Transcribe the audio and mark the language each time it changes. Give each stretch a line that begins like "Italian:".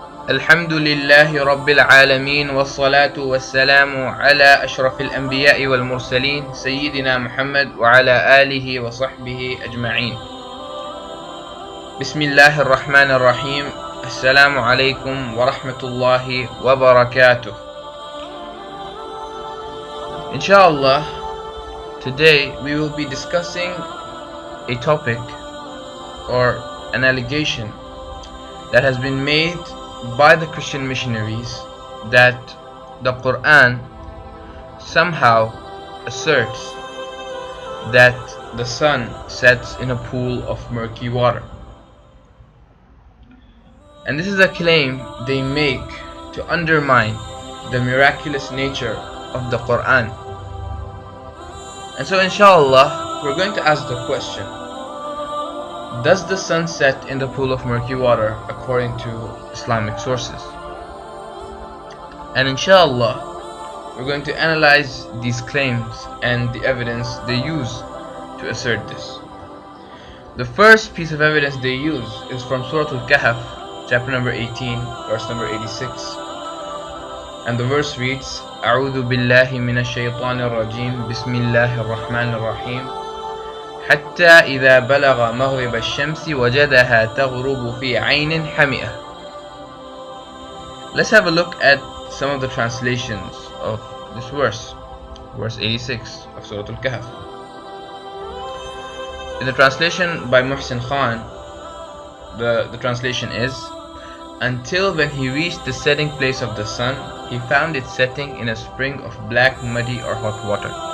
Arabic: الحمد لله رب العالمين والصلاة والسلام على أشرف الأنبياء والمرسلين سيدنا محمد وعلى آله وصحبه أجمعين. بسم الله الرحمن الرحيم. السلام عليكم ورحمة الله وبركاته.
English: Inshallah, today we will be discussing a topic or an allegation that has been made by the Christian missionaries that the Quran somehow asserts that the sun sets in a pool of murky water. And this is a claim they make to undermine the miraculous nature of the Quran. And so inshallah, we're going to ask the question: does the sun set in the pool of murky water according to Islamic sources? And inshallah, we're going to analyze these claims and the evidence they use to assert this. The first piece of evidence they use is from Surah Al-Kahf, chapter number 18, verse number 86. And the verse reads,
Arabic: أعوذ بالله من الشيطان الرجيم بسم الله الرحمن الرحيم حتى إذا بلغ مغرب الشمس وجدها تغرب في عين حمئة.
English: Let's have a look at some of the translations of this verse, verse 86 of Surah Al-Kahf. In the translation by Muhsin Khan, the translation is, until when he reached the setting place of the sun, he found it setting in a spring of black, muddy or hot water.